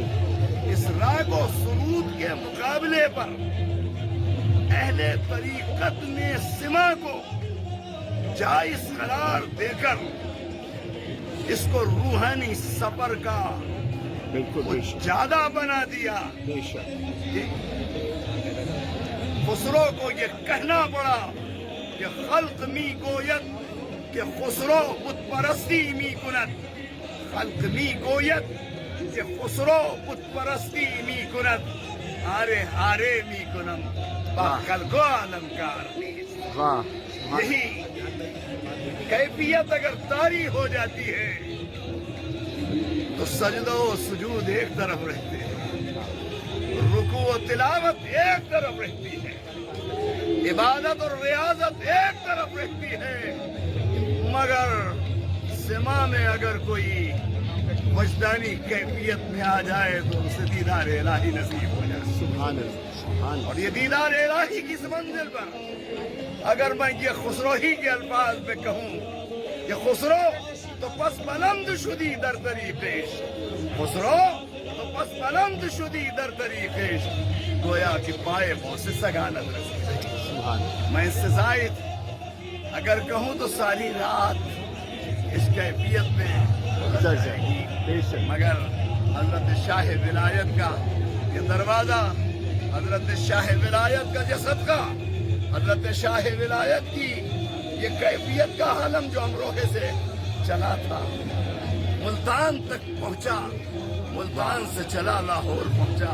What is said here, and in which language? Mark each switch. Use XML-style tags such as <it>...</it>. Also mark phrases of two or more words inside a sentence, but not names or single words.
<ur>اس راگ و سرود کے مقابلے پر اہل طریقت نے سما کو جائز قرار دے کر اس کو روحانی سفر کا بالکل بے شک زیادہ بنا دیا۔ بے شک خسرو کو یہ کہنا پڑا کہ</ur> <fa>خلق می گوید کہ خسرو بت پرستی می کند، خلق می گوید کہ خسرو بت پرستی می کند، آرے آرے می کنم با خلق عالم کار نیست۔</fa> <ur>واہ یہی کیفیت اگر طاری ہو جاتی ہے تو سجدہ و سجود ایک طرف رہتے ہیں، رکوع و تلاوت ایک طرف رہتی ہے، عبادت اور ریاضت ایک طرف رہتی ہے، مگر سما میں اگر کوئی وجدانی کیفیت میں آ جائے تو اسے دیدار الہی نصیب ہو جائے۔</ur> <ar>سبحان اللہ سبحان</ar> <ur>اور یہ دیدار الہی کی اس منزل پر اگر میں یہ خسرو ہی کے الفاظ میں کہوں کہ</ur> <fa>خسرو تو پس بلند شدی در طریقش، خسرو تو پس بلند شدی در طریقش، گویا کہ پائے سے سگانت رسی۔</fa> <ur>سبحان میں اس سے زائد اگر کہوں تو ساری رات اس کیفیت میں گزر جائے گی، بے شک مگر حضرت شاہ ولایت کا یہ دروازہ، حضرت شاہ ولایت کا یہ صدقہ، حضرت شاہ ولایت کی یہ کیفیت کا عالم جو امروہے سے چلا تھا ملتان تک پہنچا، ملتان سے چلا لاہور پہنچا،</ur>